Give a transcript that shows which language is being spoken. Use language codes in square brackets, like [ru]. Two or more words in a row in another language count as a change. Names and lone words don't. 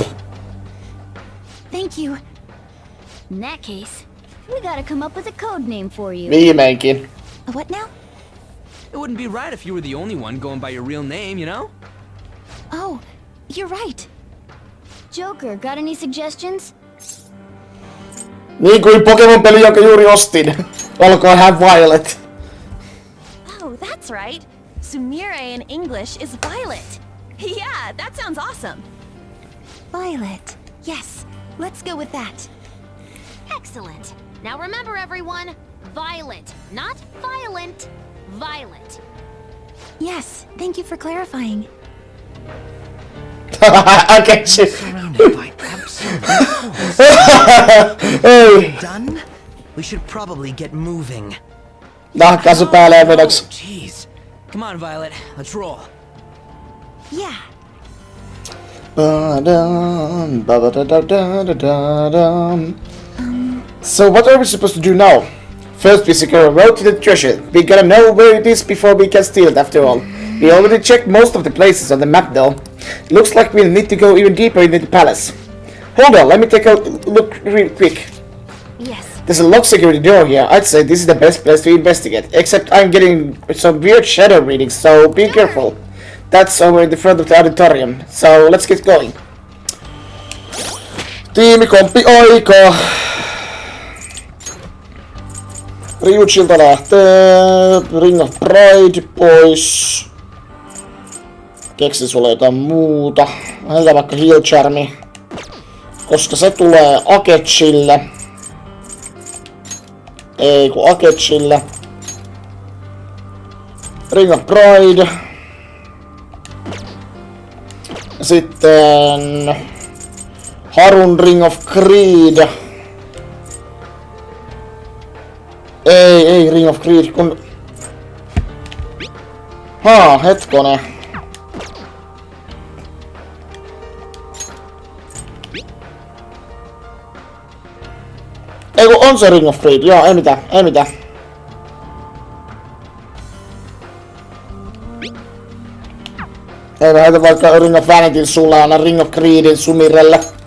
[en] Thank you. In that case, we gotta come up with a code name for you. [fi] Viimeinkin. [en] What now? It wouldn't be right if you were the only one going by your real name, you know? Oh, you're right. Joker, got any suggestions? [fi] Niin kuin Pokemon-peli, jonka juuri ostin. Olkoon hän Violet. [en] Oh, that's right. Sumire in English is Violet. Yeah, that sounds awesome. Violet. Yes, let's go with that. Excellent. Now remember, everyone, Violet, not violent. Violet. Yes, thank you for clarifying. I get you. Surrounded by absolute Done? We should probably get moving. [fi] Nahkaisu päälle ja vedoksi. [en] Jeez. Come on, Violet. Let's roll. Yeah. So what are we supposed to do now? First we secure a road to the treasure. We gotta know where it is before we can steal it after all. We already checked most of the places on the map though. Looks like we'll need to go even deeper into the palace. Hold on, let me take a look real quick. Yes. There's a locked security door here. I'd say this is the best place to investigate. Except I'm getting some weird shadow readings, so be careful. That's over in the front of the auditorium. So let's get going. [fi] Tiimikompi aika. Ryuchilta lähtee. Ring of Pride pois. Keksin sulle jotain muuta. Heitä vaikka Heal Charmi. Koska se tulee Akechille. Ei kun Akechille. Ring of Pride. Sitten Harun Ring of Greed. Ei Ring of Greed, kun... hetkone. Ei kun on se Ring of Greed, joo, ei mitään. Ei mä heitä vaikka Ring of Vanityn sulle, anna Ring of Greedin Sumirelle.